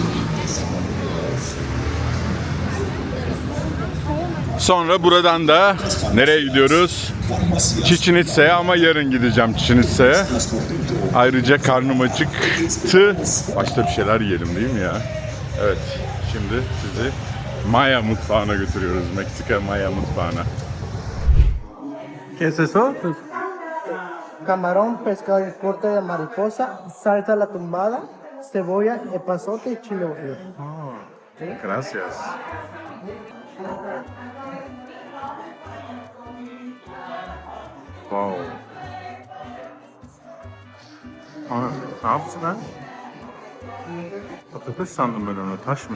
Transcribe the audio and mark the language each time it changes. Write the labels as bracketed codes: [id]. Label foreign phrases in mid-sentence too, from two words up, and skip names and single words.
[tr] Sonra buradan da nereye gidiyoruz? Chichen Itza'ya, ama yarın gideceğim Chichen Itza'ya. Ayrıca karnım acıktı. Başta bir şeyler yiyelim değil mi ya? Evet, şimdi sizi Maya mutfağına götürüyoruz. Meksika Maya mutfağına. [es] ¿Qué es eso? Camarón, pescado en corte de mariposa, salsa a la tumbada, cebolla, epazote y chile guajillo. Gracias. Wow. [tr] Aa, ne yaptın lan? Patates sandım ben onu. Taşmış.